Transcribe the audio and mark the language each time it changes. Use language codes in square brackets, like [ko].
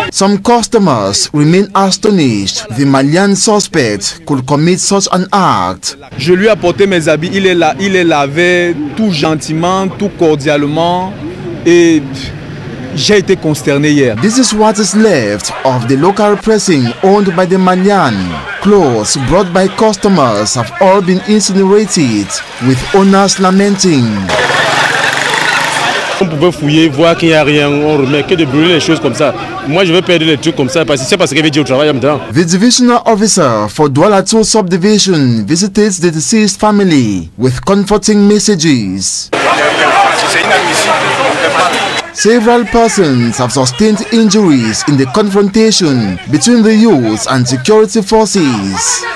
[en] Some customers remain astonished the Malian suspect could commit such an act. [fr] Je lui ai apporté mes habits, il est lavé tout gentiment, tout cordialement et j'ai été consterné hier. [en] This is what is left of the local pressing owned by the Malian. Clothes brought by customers have all been incinerated, with owners lamenting. [fr] On pouvait fouiller, voir qu'il n'y a rien, on remet que de brûler les choses comme ça. Moi je veux perdre les trucs comme ça parce que c'est parce que je vais dire au travail maintenant. [en] The divisional officer for Douala 2 subdivision visits the deceased family with comforting messages. [fr] C'est inadmissible. [en] Several persons have sustained injuries in the confrontation between the youths and security forces.